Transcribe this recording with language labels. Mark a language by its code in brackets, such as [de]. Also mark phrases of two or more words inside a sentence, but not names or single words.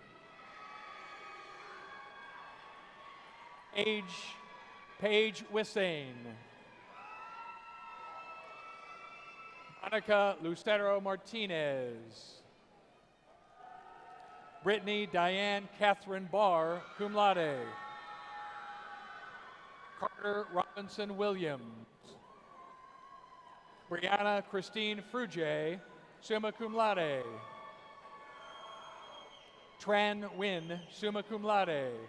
[en] Paige Wissane. Monica Lucero Martinez. Brittany Diane Catherine Barr, [la] cum laude. [en] Carter Robinson Williams. Brianna Christine Fruge, [la] summa cum laude. [en] Tran Nguyen, [la] summa cum laude.